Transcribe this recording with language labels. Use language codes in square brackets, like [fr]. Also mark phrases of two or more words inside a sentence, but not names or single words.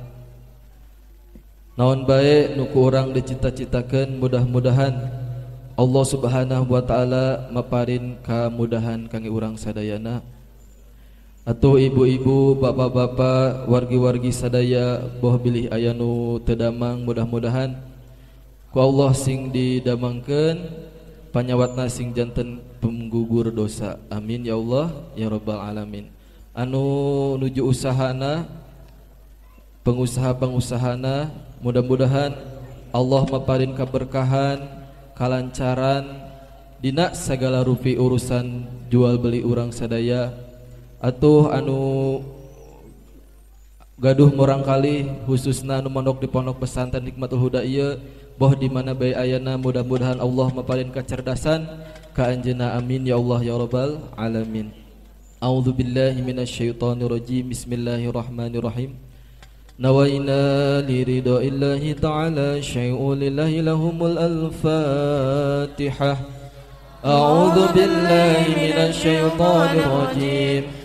[su] Naon bae nu ku urang dicita-citakeun, mudah-mudahan Allah [ar] سبحانه وتعالى [su] maparin kamudahan kangge urang sadayana. Atuh ibu-ibu, bapak-bapak, wargi-wargi sadaya boh bilih aya nu teu damang, mudah-mudahan ku Allah sing didamangkeun, panyawatna sing janten penggugur dosa. [ar] آمين يا الله يا رب العالمين. [su] Anu nuju usahana, pengusaha-pengusahana, mudah-mudahan Allah maparin keberkahan, kalancaran dina segala rupi urusan jual beli urang sadaya. Atuh anu gaduh murangkali khususna anu mondok di pondok pesantren Hikmatul Huda ieu boh di mana bae ayana, mudah-mudahan Allah maparin kecerdasan ka anjeunna. [ar] آمين يا الله يا رب العالمين. أعوذ بالله من الشيطان الرجيم. بسم الله الرحمن الرحيم. نوينا لرضا الله تعالى شيء لله لهم الفاتحة. أعوذ بالله من الشيطان الرجيم.